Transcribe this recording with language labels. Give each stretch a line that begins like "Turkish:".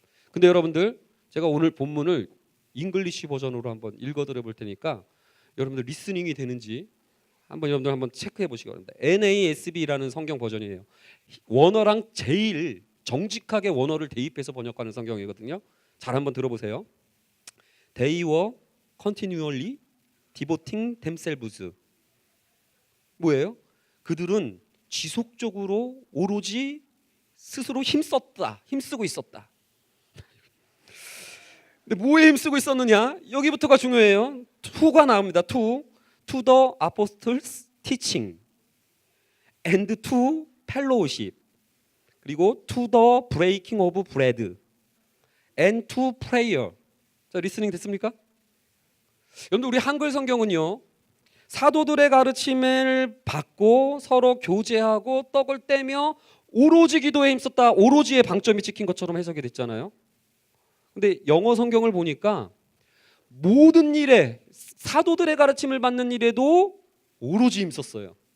Korean: 근데 여러분들 제가 오늘 본문을 잉글리시 버전으로 한번 읽어드려 볼 테니까 여러분들 리스닝이 되는지 여러분들 한번 체크해 보시기 바랍니다. NASB라는 성경 버전이에요. 원어랑 제일 정직하게 원어를 대입해서 번역하는 성경이거든요. 잘 한번 들어보세요.
English: They were continually devoting themselves.
Korean: 뭐예요? 그들은 지속적으로 오로지 스스로 힘쓰고 있었다. 근데 뭐에 힘쓰고 있었느냐? 여기부터가 중요해요. to가 나옵니다.
English: to the apostles teaching and to fellowship
Korean: 그리고
English: to the breaking of bread and to prayer.
Korean: 자, 리스닝 됐습니까? 여러분 우리 한글 성경은요, 사도들의 가르침을 받고 서로 교제하고 떡을 떼며 오로지 기도에 힘썼다, 오로지의 방점이 찍힌 것처럼 해석이 됐잖아요. 근데 영어 성경을 보니까 모든 일에 사도들의 가르침을 받는 일에도 오로지 힘썼어요.